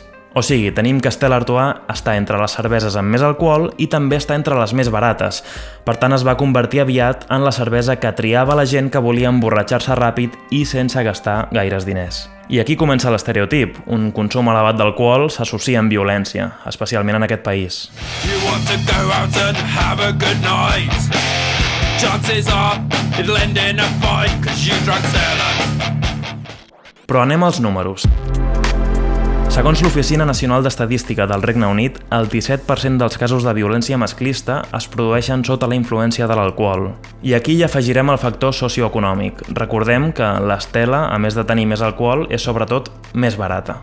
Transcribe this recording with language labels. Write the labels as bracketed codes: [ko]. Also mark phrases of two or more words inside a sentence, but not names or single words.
[ca] O sigui, tenim que Stella Artois està entre les cerveses amb més alcohol i també està entre les més barates. Per tant, es va convertir aviat en la cervesa que triava la gent que volia emborratxar-se ràpid i sense gastar gaires diners. I aquí comença l'estereotip. Un consum elevat d'alcohol s'associa amb violència, especialment en aquest país. [en] You want to go out and have a good night. Chances are it'll end in a fight cause you drank Stella. [ca] Però anem als números. Segons l'Oficina Nacional d'Estadística del Regne Unit, el 17% dels casos de violència masclista es produeixen sota la influència de l'alcohol. I aquí hi afegirem el factor socioeconòmic. Recordem que l'Stella, a més de tenir més alcohol, és sobretot més barata.